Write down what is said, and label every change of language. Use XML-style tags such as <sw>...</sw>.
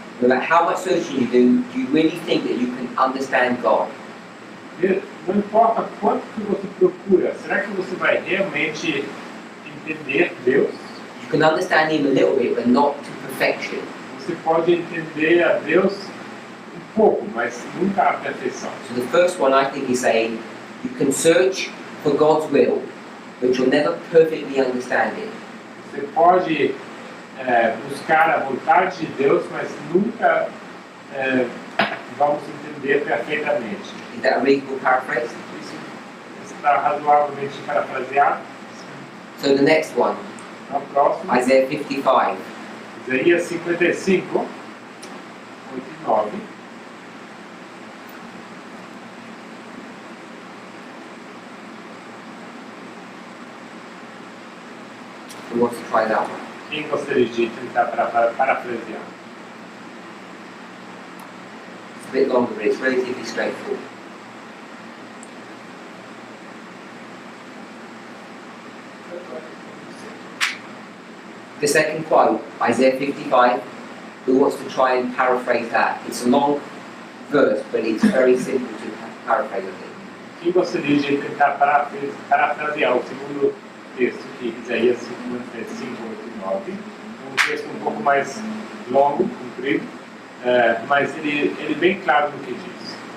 <en>no matter how much searching do you really think that you can understand God?</en> <pt>não importa quanto que você procura, será que você vai realmente entender Deus,</pt> <en>you can understand Him a little bit, but not to perfection.</en> <pt>você pode entender a Deus um pouco, mas nunca a perfeição.</pt> <en>So the first one I think is saying you can search for God's will, but you'll never perfectly understand it.</en> <pt>Você pode buscar a vontade de Deus, mas nunca vamos entender perfeitamente.</pt> <en>Is that a reasonable paraphrase?</en> <pt>Isso está razoavelmente parafraseado.</pt> <en>So the next one,</en> <pt>No próximo,</pt> <en>Isaiah 55.</en> <pt>Isaías 55, 8 e 9.</pt> <en>Who wants to try that one?</en> <pt>Quem gostaria de tentar parafrasear?</pt> <en>It's a bit longer, but it's relatively straightforward. The second quote, Isaiah 55, who wants to try and paraphrase that? It's a long verse, but it's very simple to paraphrase, I think.</en> <pt>Quem gostaria de tentar parafrasear o segundo texto, que é Isaías 55, 8 e 9? Um texto um pouco mais longo, comprido, mas ele é bem claro no que diz.</pt>